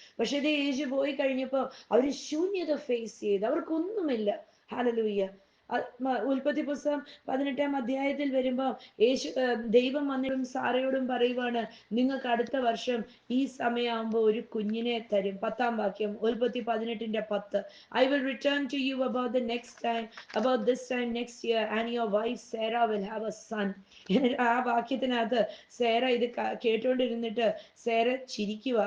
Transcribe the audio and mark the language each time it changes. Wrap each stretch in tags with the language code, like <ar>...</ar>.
<ml>പക്ഷെ ഇത് യേശു പോയി കഴിഞ്ഞപ്പോൾ അവര് ശൂന്യത ഫേസ് ചെയ്ത്, അവർക്കൊന്നുമില്ല. ഹല്ലേലൂയ. ഉൽപ്പത്തി പുസ്തകം 18-ാം അധ്യായത്തിൽ വരുമ്പോൾ ദൈവം വന്നിട്ടും സാറയോടും പറയുവാണ്, നിങ്ങൾക്ക് അടുത്ത വർഷം ഈ സമയമാകുമ്പോൾ ഒരു കുഞ്ഞിനെ തരും. 10-ാം വാക്യം, ഉൽപ്പത്തി 18:10.</ml> <en>I will return to you about this time next year, and your wife Sarah will have a son.</en> <ml>ആ വാക്യത്തിനകത്ത് സേറ ഇത് കേട്ടോണ്ടിരുന്നിട്ട് സേറ ചിരിക്കുക.</ml>